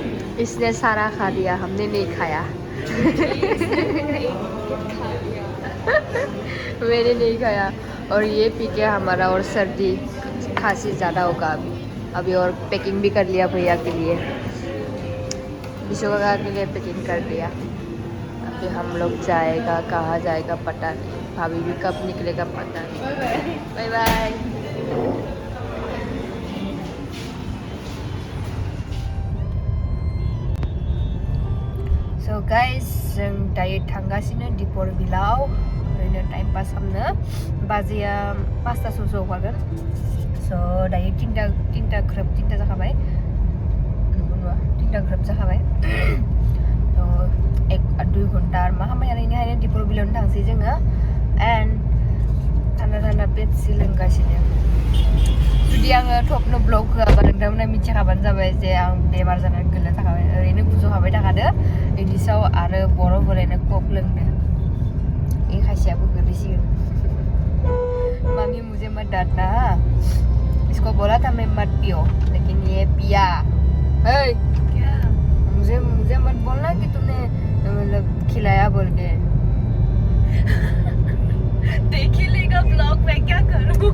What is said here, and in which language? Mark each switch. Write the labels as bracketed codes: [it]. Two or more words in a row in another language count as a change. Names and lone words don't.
[hi] इसने सारा खा दिया, हमने नहीं खाया। मैंने नहीं खाया और ये पी के हमारा और सर्दी खांसी ज़्यादा होगा अभी और पैकिंग भी कर लिया भैया के लिए, विश्वका के लिए पैकिंग कर दिया। अभी हम लोग जाएगा, कहाँ जाएगा पता नहीं, भाभी भी कब निकलेगा पता नहीं। [en] bye bye. So guys, [brx] जों दायो थांगासिनो दिपर बिलाव ओरैनो टाइम पास खालामनो। बाजिया 5टासो जौगागोन। So दायो 3टा ग्रोब 3टा जाखाबाय। नंगौना 3टा ग्रोब जाखाबाय। So 1-2 घन्टा मा खामानि ओरैनो दिपर बिलावनो थांसै जोङो। And थान्दा पेप्सि लोंगासिनो। जुदि आङो थपनो ब्लग होआबा नोंथांमोना मिथिखाबानो जाबाय जे आं बेमार जानानै गोलैना थाखाबाय, ओरैनो गुजुखाबाय थाखादो। बेनि सायाव आरो बरफ ओरैनो कक लोंदो, बे खायसेयाबो गोलैसिगोन। [hi] मामी मुझे मत डांटना, इसको बोला था मैं मत पियो लेकिन ये पिया। हे क्या? मुझे मत बोलना कि तुमने मतलब खिलाया बोल के। देख ही लेगा ब्लॉग में, क्या करूं?